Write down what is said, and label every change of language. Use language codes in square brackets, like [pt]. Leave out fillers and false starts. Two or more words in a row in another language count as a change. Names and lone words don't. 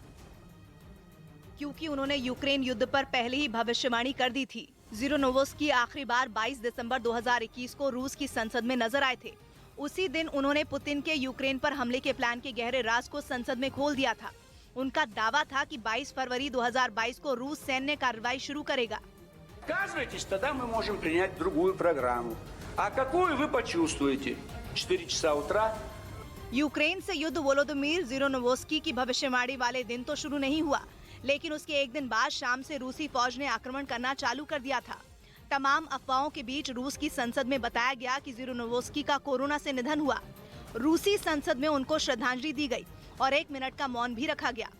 [hi] क्योंकि उन्होंने यूक्रेन युद्ध पर पहले ही भविष्यवाणी कर दी थी। जिरानोवस्की आखिरी बार 22 दिसंबर 2021 को रूस की संसद में नजर आए थे। उसी दिन उन्होंने पुतिन के यूक्रेन पर हमले के प्लान के गहरे राज को संसद में खोल दिया था। उनका दावा था कि 22 फरवरी 2022 को रूस सैन्य कार्रवाई शुरू करेगा। [ru] Отказывайтесь, тогда мы можем принять другую программу. А какую вы почувствуете? 4 часа утра? [hi] यूक्रेन से युद्ध वोलोदिमीर जिरानोवस्की की भविष्यवाणी वाले दिन तो शुरू नहीं हुआ, लेकिन उसके एक दिन बाद शाम से रूसी फौज ने आक्रमण करना चालू कर दिया था। तमाम अफवाहों के बीच रूस की संसद में बताया गया कि जिरानोवस्की का कोरोना से निधन हुआ। रूसी संसद में उनको श्रद्धांजलि दी गई और 1 मिनट का मौन भी रखा गया।